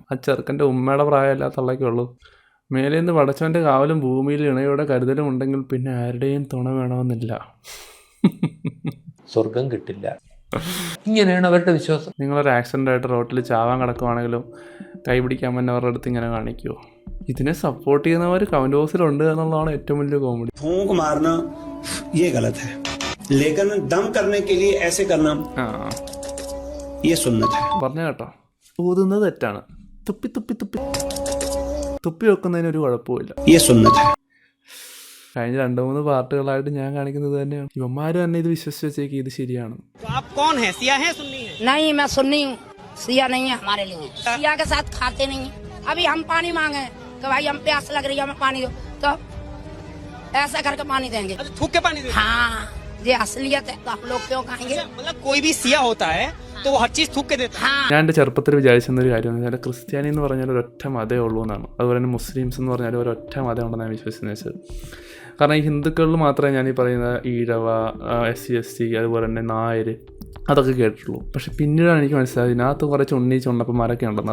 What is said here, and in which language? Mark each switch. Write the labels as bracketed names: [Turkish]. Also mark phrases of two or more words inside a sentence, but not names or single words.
[Malayalam] ആ ചെറുക്കൻ്റെ ഉമ്മയുടെ പ്രായമല്ല തള്ളയ്ക്കുള്ളൂ. മേലേന്ന് പടച്ചവൻ്റെ കാവലും ഭൂമിയിൽ ഇണയുടെ കരുതലും ഉണ്ടെങ്കിൽ പിന്നെ ആരുടെയും തുണ വേണമെന്നില്ല. സ്വർഗം കിട്ടില്ല, ഇങ്ങനെയാണ് അവരുടെ വിശ്വാസം. നിങ്ങളൊരു ആക്സിഡൻ്റ് ആയിട്ട് റോട്ടിൽ ചാവാൻ കിടക്കുവാണെങ്കിലും കൈ പിടിക്കാൻ പറ്റുന്നവരുടെ അടുത്ത് ഇങ്ങനെ കാണിക്കുമോ? ഇതിനെ സപ്പോർട്ട് ചെയ്യുന്നവർ കമന്റ് ബോക്സിലുണ്ട് എന്നുള്ളതാണ് ഏറ്റവും വലിയ കോമഡി. [Hindi] फूंक मारना ये गलत है, लेकिन दम करने के लिए ऐसे करना ये सुन्नत है. [Malayalam] പറഞ്ഞ കേട്ടോ, ഊതുന്നത് തെറ്റാണ്, തുപ്പി തുപ്പി തുപ്പി തുപ്പി വെക്കുന്നതിനൊരു കുഴപ്പമില്ല. [Hindi] ये सुन्नत है. [Malayalam] കഴിഞ്ഞ 2-3 പാർട്ടുകളായിട്ട് ഞാൻ കാണിക്കുന്നത് തന്നെയാണ്. ഇവന്മാര് തന്നെ ഇത് വിശ്വസിച്ച് വെച്ചേക്ക് ഇത് ശരിയാണ്. [Hindi] नहीं मैं सुन्नी हूँ, सिया नहीं है हमारे लिए, सिया के साथ खाते नहीं है. अभी हम पानी मांगे कि भाई हम प्यास लग रही है हमें पानी दो, तो ऐसा करके पानी देंगे, थूक के पानी देंगे. हाँ ये असलियत है, तो हम लोग क्यों खाएंगे? मतलब कोई भी सिया होता है तो वो हर चीज थूक के देता है. [Malayalam] ഞാൻ എൻ്റെ ചെറുപ്പത്തിൽ വിചാരിച്ചിരുന്നൊരു കാര്യം എന്ന് വെച്ചാൽ ക്രിസ്ത്യാനി എന്ന് പറഞ്ഞാൽ ഒരൊറ്റ മതമേ ഉള്ളൂ എന്നാണ്. അതുപോലെ തന്നെ മുസ്ലിംസ് എന്ന് പറഞ്ഞാൽ ഒരൊറ്റ മതം ഉണ്ടെന്ന് ഞാൻ വിശ്വസിക്കുന്നത് വെച്ചത്. കാരണം ഈ ഹിന്ദുക്കളിൽ മാത്രമേ ഞാൻ ഈ പറയുന്ന ഈഴവ, SC/ST, അതുപോലെ തന്നെ നായർ അതൊക്കെ കേട്ടിട്ടുള്ളൂ. പക്ഷെ പിന്നീടാണ് എനിക്ക് മനസ്സിലായത് ഇതിനകത്ത് കുറച്ച് ചുണ്ണപ്പന്മാരൊക്കെ ഉണ്ടെന്ന്.